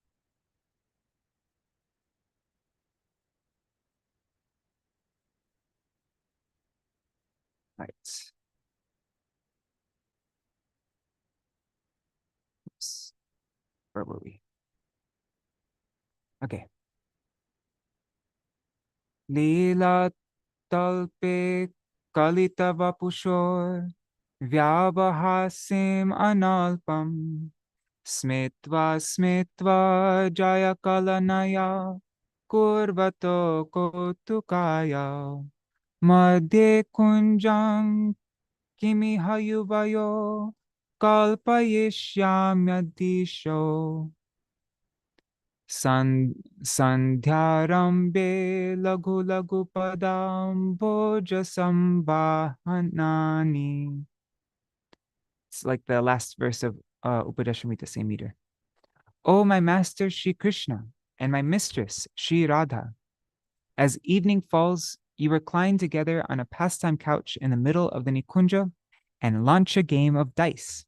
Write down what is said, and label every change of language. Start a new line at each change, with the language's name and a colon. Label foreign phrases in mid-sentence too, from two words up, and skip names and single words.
English: Right. Oops. Where were we? Okay.
Sanskrit: Leela talpe kalita vapushor vyavahasim analpam smitva jaya kalanaya kurvato kotukaya madhye kunjam kimi hayuvayo kalpayishyamyadisho Sandhyarambe lagu lagu padam bhoja sambahanani.
English: It's like the last verse of Upadeshamrita, same meter. O my master Shri Krishna and my mistress Shri Radha, as evening falls, you recline together on a pastime couch in the middle of the Nikunja and launch a game of dice.